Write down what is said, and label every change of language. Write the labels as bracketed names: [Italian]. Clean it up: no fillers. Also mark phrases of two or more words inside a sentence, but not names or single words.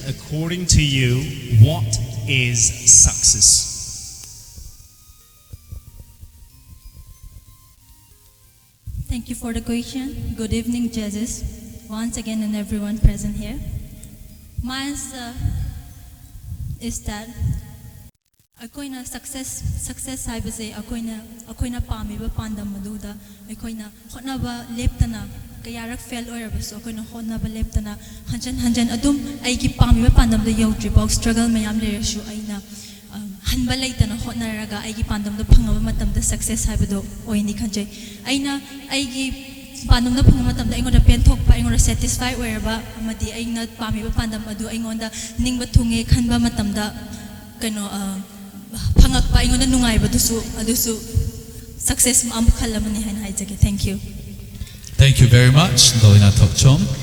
[English] According to you, what is success? Thank you for the question. Good evening, judges, once again, and everyone present here. My answer is that [Manipuri] akoina success haibase akoina pamiba pandam maduda akoina hotnaba leptana kayarak fail oirabaso akoina hotnaba leptana hanjan adum aigi pamiba pandam da yautribaw struggle mayam lereshu aina hanba leitana hotnaraga aigi pandam da phangaba matam da success haibado oini khanjai aina aigi pandam da phangaba matam da ingoda pen thokpa ingoda satisfy oiraba amadi aina pamiba pandam adu ingonda ningba thunge khanba matam da kano phangakpa ingoda nungai adusu success am khalamani hain haijage. [English] Thank you. Thank you very much, Dolina Tokchom.